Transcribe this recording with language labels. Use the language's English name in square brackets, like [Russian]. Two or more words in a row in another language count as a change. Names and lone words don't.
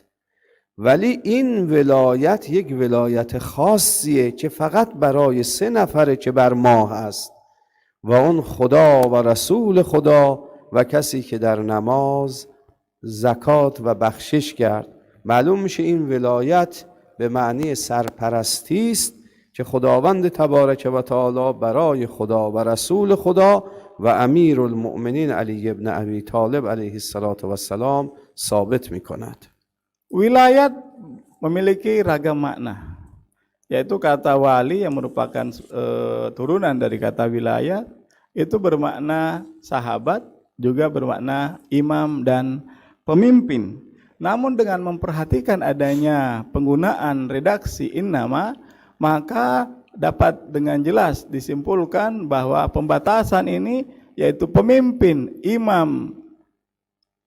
[Persian] ولی این ولایت یک ولایت خاصیه که فقط برای 3 نفره که بر ماه است، و اون خدا و رسول خدا و کسی که در نماز زکات و بخشش کرد. معلوم میشه این ولایت به معنی سرپرستی است که خداوند [Arabic] تبارک و تعالی [Persian] برای خدا و رسول خدا و امیر المؤمنین علی ابن ابی طالب [Arabic] علیه السلام [Persian] ثابت میکند. [Indonesian] Wilayat memiliki ragam makna, yaitu kata wali yang merupakan turunan dari kata wilayah itu bermakna sahabat, juga bermakna imam dan pemimpin. Namun dengan memperhatikan adanya penggunaan redaksi innama, maka dapat dengan jelas disimpulkan bahwa pembatasan ini yaitu pemimpin, imam